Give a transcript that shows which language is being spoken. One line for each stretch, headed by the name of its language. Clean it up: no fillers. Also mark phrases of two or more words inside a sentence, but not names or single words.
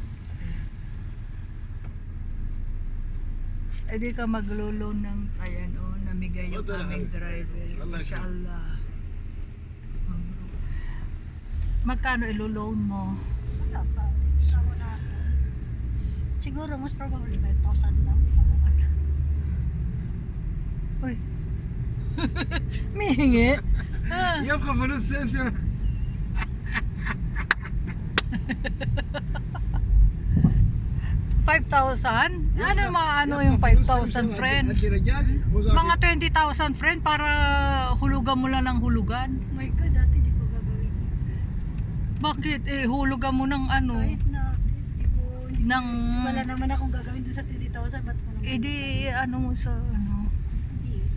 Filipino: Eh di ka maglo-loan ng, ayan o, namigay yung Wala. aming driver. Wala. Inshallah. Magkano ilo-loan mo? Wala pa. Sama na ako. Siguro
English: most probably
Filipino: 5,000 lang. Uy. Mihingi? Ah.
Arabic: يبقى فلوس سمسم
Filipino: 5,000? Ano mga ano yung 5,000 friend?
Arabic: أنت رجال
Filipino: Mga 20,000 friend para hulugan mo lang ng hulugan.
English: My God,
Filipino: dati di ko gagawin. Bakit? Eh hulugan mo ng ano? Kahit na, di ko, hindi Ng wala naman akong gagawin dun sa 20,000. Ba't ko naman? edi ano mo sa ano? Hindi.